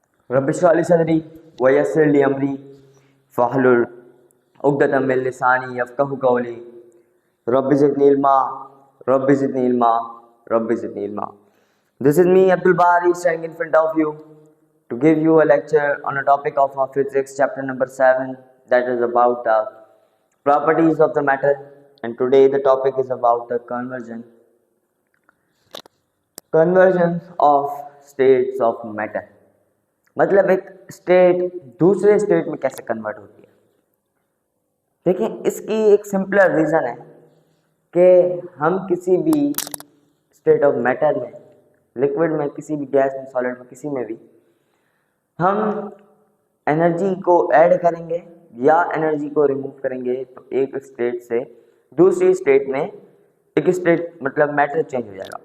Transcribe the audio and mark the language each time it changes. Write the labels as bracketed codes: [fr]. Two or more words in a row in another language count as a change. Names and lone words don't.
[ar] رب اشرح لي صدري ويسر لي أمري واحلل عقدة من لساني يفقهوا قولي رب زدني علما رب زدني علما رب زدني علما. [en] This is me Abdul Bari standing in front of you to give you a lecture on a topic of our physics chapter number 7, that is about the properties of the matter, and today the topic is about the conversion of states of matter. [hi] मतलब एक स्टेट दूसरे स्टेट में कैसे कन्वर्ट होती है. देखिए, इसकी एक [en] simpler reason [hi] है कि हम किसी भी [en] state of matter [hi] में, लिक्विड में, किसी भी गैस में, सॉलिड में, किसी में भी हम एनर्जी को ऐड करेंगे या एनर्जी को रिमूव करेंगे तो एक स्टेट से दूसरी स्टेट में, एक स्टेट मतलब [en] matter change [hi] हो जाएगा.